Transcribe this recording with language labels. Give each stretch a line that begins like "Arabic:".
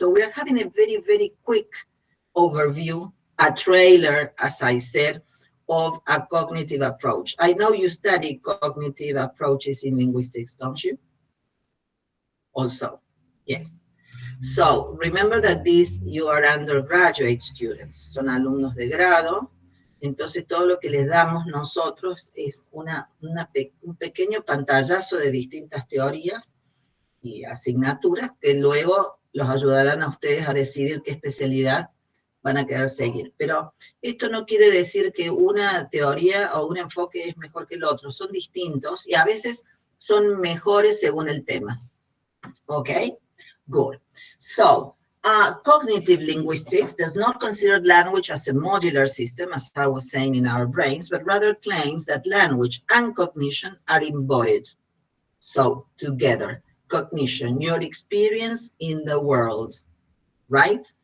English: So we are having a very, very quick overview, a trailer, as I said, of a cognitive approach. I know you study cognitive approaches in linguistics, don't you? Also, yes. So remember that these, you are undergraduate students, son alumnos de grado.
Spanish: Entonces todo lo que les damos nosotros es un pequeño pantallazo de distintas teorías y asignaturas que luego los ayudarán a ustedes a decidir qué especialidad van a querer seguir. Pero esto no quiere decir que una teoría o un enfoque es mejor que el otro, son distintos y a veces son mejores según el tema.
English: Okay, good. So, cognitive linguistics does not consider language as a modular system, as I was saying, in our brains, but rather claims that language and cognition are embodied. So, together, cognition, your experience in the world, right?